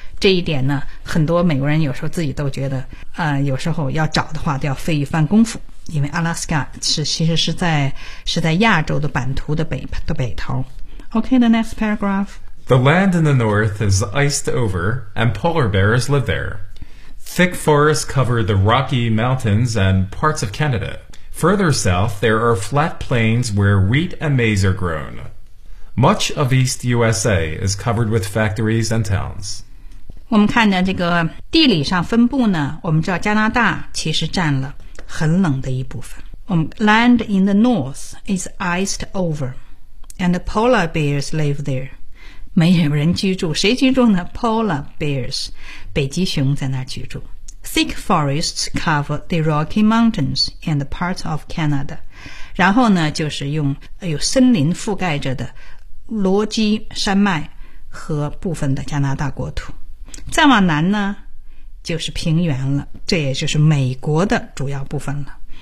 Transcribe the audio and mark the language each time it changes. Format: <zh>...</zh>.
<zh>这一点呢很多美国人有时候自己都觉得有时候要找的话都要费一番功夫，因为阿拉斯加其实是在亚洲的版图的北头。</zh> <en>Okay, the next paragraph. The land in the north is iced over and polar bears live there. Thick forests cover the Rocky Mountains and parts of Canada. Further south, there are flat plains where wheat and maize are grown. Much of East USA is covered with factories and towns.</en> <zh>我们看着这个地理上分布呢，我们知道加拿大其实占了很冷的一部分。我们</zh> <en>land in the north is iced over, and polar bears live there.</en> <zh>没有人居住，谁居住呢 ？</zh> <en>Polar bears,</en> <zh>北极熊在那儿居住。</zh> <en>Thick forests cover the Rocky Mountains and parts of Canada.</en> <zh>然后呢，就是用有森林覆盖着的罗基山脉和部分的加拿大国土。再往南呢就是平原了，这也就是美国的主要部分了。</zh>